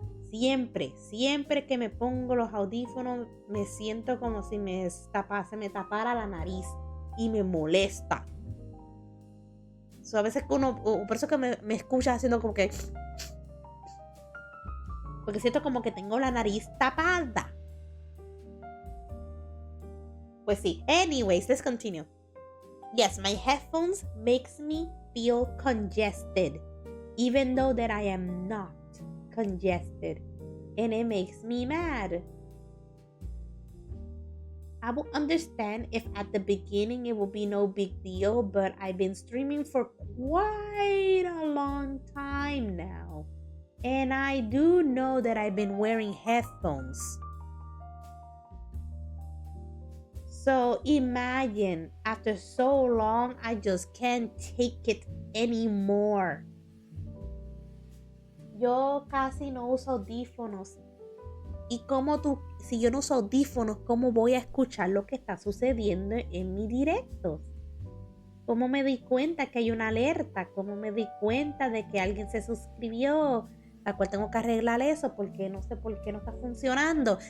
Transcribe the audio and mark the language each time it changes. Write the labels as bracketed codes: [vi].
[es] Siempre que me pongo los audífonos, me siento como si se me tapara la nariz y me molesta. A veces por eso que me escucha haciendo como que... Porque siento como que tengo la nariz tapada. Pues sí. [en] Anyways, let's continue. Yes, my headphones makes me feel congested, even though that I am not congested, and it makes me mad. I will understand if at the beginning it will be no big deal, but I've been streaming for quite a long time now, and I do know that I've been wearing headphones. So imagine, after so long, I just can't take it anymore. [es] Yo casi no uso audífonos. Y si yo no uso audífonos, ¿cómo voy a escuchar lo que está sucediendo en mis directos? ¿Cómo me di cuenta que hay una alerta? ¿Cómo me di cuenta de que alguien se suscribió? La cual tengo que arreglar eso porque no sé por qué no está funcionando.